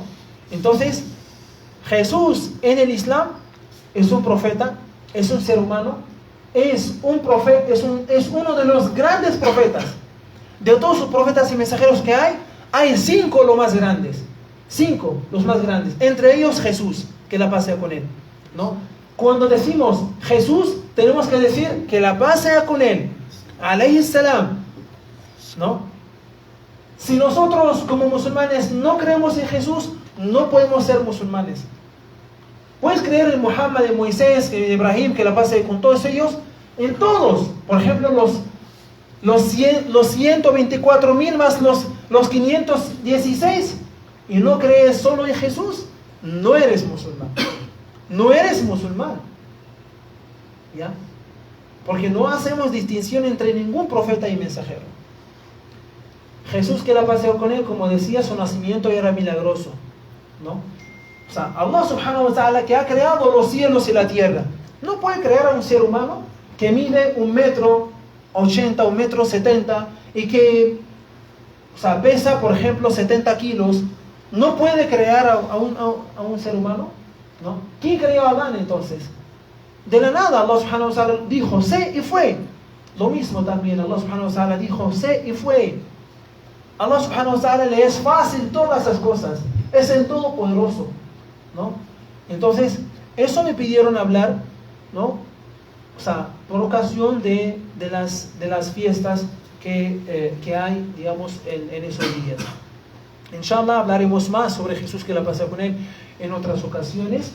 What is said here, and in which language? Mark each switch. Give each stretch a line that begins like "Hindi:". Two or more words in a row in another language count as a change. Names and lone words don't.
Spanish: Entonces, Jesús en el Islam es un profeta, es un ser humano, es un profeta, es uno de los grandes profetas. De todos los profetas y mensajeros que hay 5 los más grandes. 5 los más grandes. Entre ellos Jesús, que la paz sea con él, ¿no? Cuando decimos Jesús, tenemos que decir que la paz sea con él,
Arabic: عليه السلام,
Spanish: ¿no? Si nosotros como musulmanes no creemos en Jesús, no podemos ser musulmanes. Puedes creer en Muhammad, en Moisés, en Ibrahim, que la paz sea con todos ellos, en todos. Por ejemplo, los 124.000 más los 516, y no crees solo en Jesús, no eres musulmán. ¿Ya? Porque no hacemos distinción entre ningún profeta y mensajero. Jesús, que la paz sea con él, como decía, su nacimiento era milagroso, ¿no? O sea, Allah
Arabic: سبحانه وتعالى,
Spanish: que ha creado los cielos y la tierra, no puede crear a un ser humano que mide 1,80 m, 1,70 m, y que o sea, pesa, por ejemplo, 70 kilos, ¿no puede crear a un ser humano? ¿No? ¿Quién creó a Adán entonces? De la nada Allah
Arabic: سبحانه وتعالى
Spanish: dijo, sé y fue. Lo mismo también Allah
Arabic: سبحانه وتعالى
Spanish: dijo, sé y fue. Allah
Arabic: سبحانه وتعالى
Spanish: le es fácil todas esas cosas. Es el Todopoderoso, ¿no? Entonces, eso me pidieron hablar, ¿no? O sea, por ocasión de las fiestas que hay, digamos, en esos días. Inshallah hablaremos más sobre Jesús, que la pasé con él en otras ocasiones.